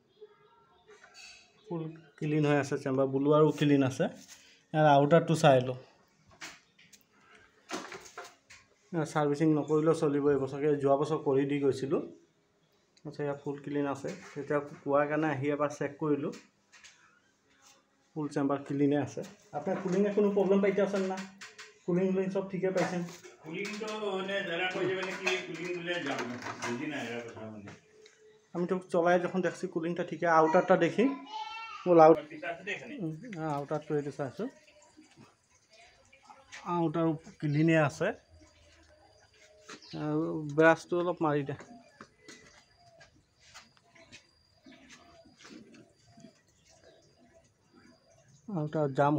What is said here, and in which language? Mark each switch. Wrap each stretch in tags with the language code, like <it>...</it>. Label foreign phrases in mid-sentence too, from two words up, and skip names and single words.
<en>full clean</en> <as>হৈ আছে চেম্বাৰ বুলোৱাৰো ক্লিন আছে ইয়াৰ আউটাৰটো চাই লওঁ ছাৰ্ভিচিং নকৰিলেও চলিব এইবছৰকে যোৱা বছৰ কৰি দি গৈছিলোঁ আচ্ছা ইয়াৰ</as> <en>full clean</en> <as>আছে তেতিয়া কোৱাৰ কাৰণে আহি এবাৰ চেক কৰিলোঁ</as> <en>full chamber</en> <as>ক্লিনে আছে আপোনাৰ কুলিঙে কোনো প্ৰব্লেম পাইছে আছে না কুলিং চব ঠিকে পাইছে</as> <bn>আমিতো চলাই যখন দেখছি</bn> <as>কুলিংটা ঠিকে</as> <bn>আউটারটা দেখি বল</bn> <as>আউটারটো এইটো চাইছোঁ</as> <en>outer clean</en> <as>আছে আৰু ব্ৰাছটো অলপ মাৰি দে আউটাৰ জাম</as>